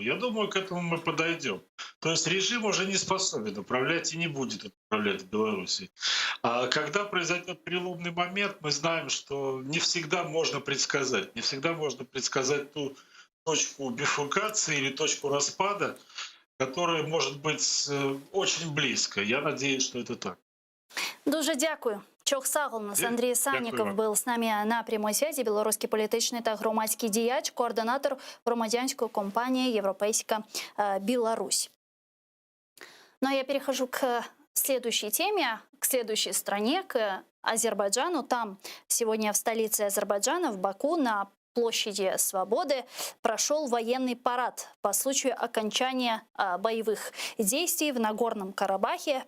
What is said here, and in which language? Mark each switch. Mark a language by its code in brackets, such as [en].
[ru] Я думаю, к этому мы подойдем. То есть режим уже не способен управлять и не будет управлять в Беларуси. А когда произойдет переломный момент, мы знаем, что не всегда можно предсказать. Не всегда можно предсказать ту точку бифуркации или точку распада, которая может быть очень близко. Я надеюсь, что это так. [uk] Дуже дякую. [az] Чох сагол, [uk] нас Андрій Санніков був з нами на прямій зв'язі. Білоруський політичний та громадський діяч, координатор громадянської компанії «Європейська Білорусь». [ru] Ну а я перехожу к следующей теме, к следующей стране, к Азербайджану. Там сегодня в столице Азербайджана, в Баку, на площади Свободы прошел военный парад по случаю окончания боевых действий в Нагорном Карабахе.